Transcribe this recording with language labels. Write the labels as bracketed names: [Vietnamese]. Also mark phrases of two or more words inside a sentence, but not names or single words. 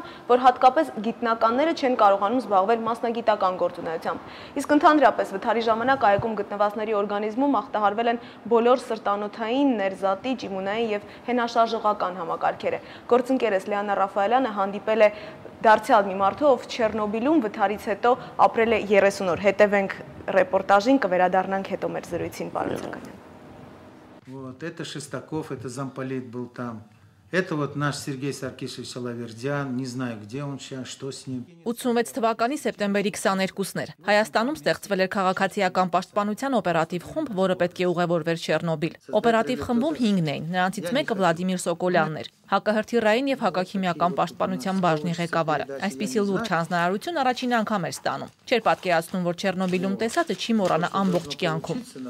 [Armenian] որ հատկապես գիտնականները չեն կարողանում զբաղվել մասնագիտական գործունեությամբ։ Իսկ ընդհանրապես վթարի ժամանակ այգում գտնվածների օրգանիզմում ախտահարվել են բոլոր սրտանոթային, ներզատիչ, իմունային եւ հենաշարժողական համակարգեր։ Գործընկերս Լիանա Ռաֆայելյանը հանդիպել է դարձյալ մի մարդու, ով Չեռնոբիլում վթարից հետո ապրել է 30 օր։ Հետևենք ռեպորտաժին, կվերադառնանք հետո մեր զրույցին, պարոն Սաքանյան։ [Russian] Вот это Шестаков, это замполит был там. Это вот наш Сергей Саркисович Соловердян, не знаю, где он сейчас, что с ним. [Armenian] 86 թվականի սեպտեմբերի 22-ն էր։ Հայաստանում ստեղծվել էր քաղաքացիական պաշտպանության օպերատիվ խումբ, որը պետք է ուղևորվեր Չեռնոբիլ։ Օպերատիվ խմբում 5-ն էին, նրանցից մեկը Վլադիմիր Սոկոլյանն էր, հակահրթիռային եւ հակաքիմիական պաշտպանության բաժնի ղեկավարը։ Այսպիսի լուրջ հանձնարարություն առաջին անգամ էր ստանում։ Չէր պատկերացնում, որ Չեռնոբիլում տեսածը չի մոռանա ամբողջ կյանքում։